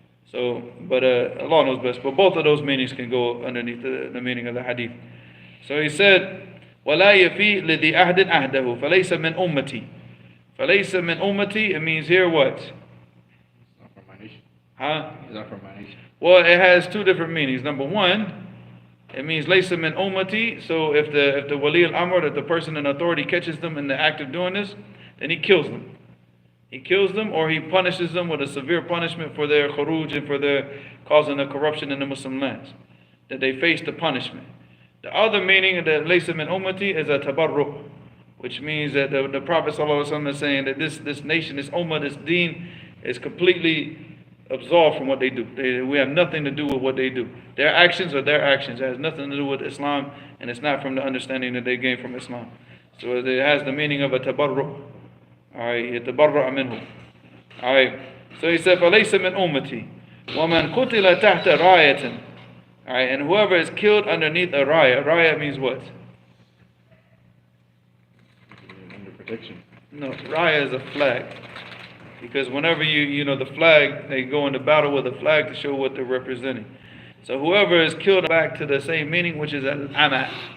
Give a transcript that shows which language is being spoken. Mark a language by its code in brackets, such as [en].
[en] So, but Allah knows best. But both of those meanings can go underneath the meaning of the hadith. So he said, [ar] وَلَا يَفِي لِذِي أَهْدٍ أَهْدَهُ فَلَيْسَ مِنْ أُمَّتِي. فَلَيْسَ مِنْ أُمَّتِي, [en] it means here what? It's not from my nation. Huh? It's not from my nation. Well, it has two different meanings. Number one, it means laysa min ummati. So if the wali al-amr, that the person in authority catches them in the act of doing this, then he kills them. He kills them, or he punishes them with a severe punishment for their khuruj and for their causing the corruption in the Muslim lands, that they face the punishment. The other meaning of the laysa min ummati is a tabarruq, which means that the Prophet ﷺ is saying that this nation, this ummah, this deen is completely absolved from what they do. We have nothing to do with what they do. Their actions are their actions. It has nothing to do with Islam, and it's not from the understanding that they gain from Islam. So it has the meaning of a tabarruq. [ar] Alright, يتبرأ منه. [en] Alright, so he said, [ar] فَلَيْسَ مِنْ أُمَّتِي وَمَنْ قُتِلَ تَحْتَ رَايَةٍ. [en] Alright, and whoever is killed underneath a raya. Raya means what? Under protection. No, raya is a flag. Because whenever the flag, they go into battle with a flag to show what they're representing. So whoever is killed, back to the same meaning, which is al-ama.